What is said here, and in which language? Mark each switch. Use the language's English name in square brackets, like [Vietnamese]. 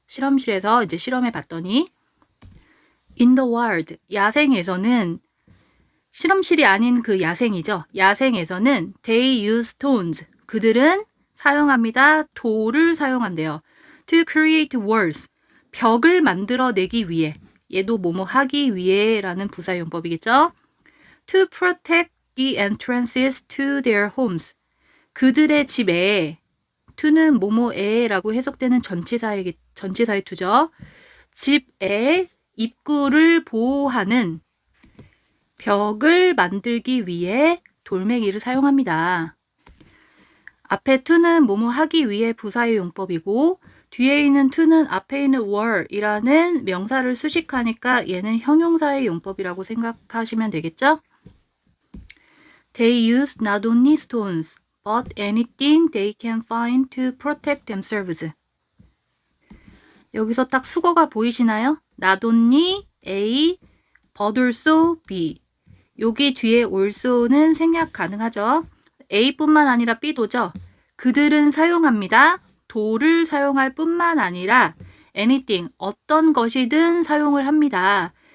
[Korean] 실험실에서 이제 실험해 봤더니 [English] In the wild, [Korean] 야생에서는 실험실이 아닌 그 야생이죠. 야생에서는 [English] they use stones, [Korean] 그들은 사용합니다. 돌을 사용한대요. [English] To create walls, [Korean] 벽을 만들어내기 위해, 얘도 뭐뭐 하기 위해라는 부사용법이겠죠. [English] To protect the entrances to their homes, [Korean] 그들의 집에, to는 뭐뭐에라고 해석되는 전치사의 투죠. 집에 입구를 보호하는 벽을 만들기 위해 돌멩이를 사용합니다. 앞에 to는 뭐뭐 하기 위해 부사의 용법이고 뒤에 있는 to는 앞에 있는 were이라는 명사를 수식하니까 얘는 형용사의 용법이라고 생각하시면 되겠죠? [English] They use not only stones, but anything they can find to protect themselves. [Korean] 여기서 딱 수거가 보이시나요? [English] not only A, but also B. [Korean] 여기 뒤에 also는 생략 가능하죠. A뿐만 아니라 B도죠. 그들은 사용합니다. 도를 사용할 뿐만 아니라 anything, 어떤 것이든 사용을 합니다.